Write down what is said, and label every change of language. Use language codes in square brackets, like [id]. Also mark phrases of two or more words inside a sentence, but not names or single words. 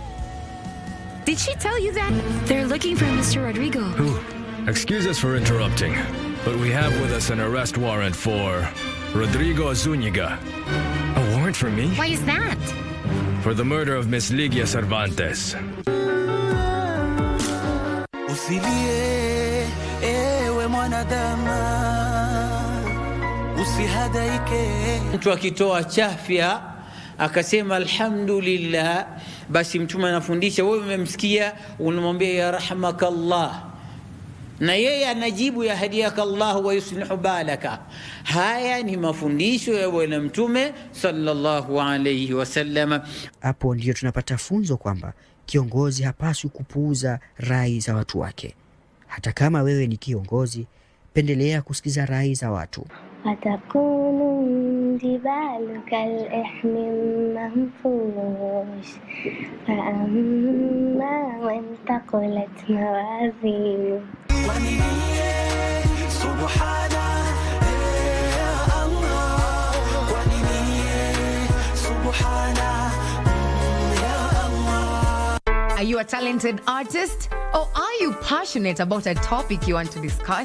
[en] Did she tell you that? They're looking for Mr. Rodrigo. Who? Excuse us for interrupting, but we have with us an arrest warrant for Rodrigo Zúñiga. A warrant for me? Why is that? For the murder of Miss Ligia Cervantes. [sw] Usilie, ewe mwanadamu, usihadaike. Mtu akitoa chafya akasema alhamdulillah, basi mtume anafundisha, wewe umemsikia, unamwambia [ar] يرحمك الله, [sw] na yeye anajibu [ar] يهديك الله ويصلح بالك. [sw] Haya ni mafundisho ya bwana mtume [ar] صلى الله عليه وسلم. [sw] Hapo ndio tunapata funzo kwamba kiongozi hapaswi kupuuza rai za watu wake. Hata kama wewe ni kiongozi, pendelea kusikiza rai za watu. [ar] فتكون جبال كالإحم المنفوش فأما من ثقلت موازينه [en] Are you a talented artist? Or are you passionate about a topic you want to discuss?